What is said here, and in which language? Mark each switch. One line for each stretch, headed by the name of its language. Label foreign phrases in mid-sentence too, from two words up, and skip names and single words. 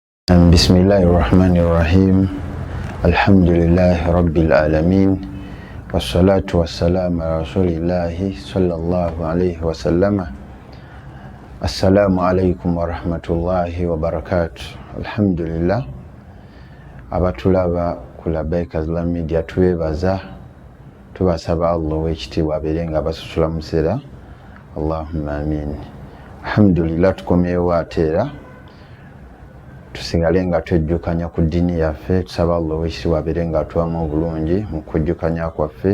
Arabic: بسم الله الرحمن الرحيم. الحمد لله رب العالمين. والصلاة والسلام على رسول الله صلى الله عليه وسلم. السلام عليكم ورحمة الله وبركاته. Alhamdulillah.
Ganda: Abatulaba ku Labaika Islam Media tubebaza, tubasaba Allah w'ekitiibwa abeerenga abasasula musera.
Arabic: اللهم آمين.
Ganda: Alhamdulillah, tukomyewo ate era tusigale nga twejjukanya ku ddiini yaffe, tusaba Allah w'ekitiibwa abeere nga atuwamu obulungi mu kujjukanya kwaffe.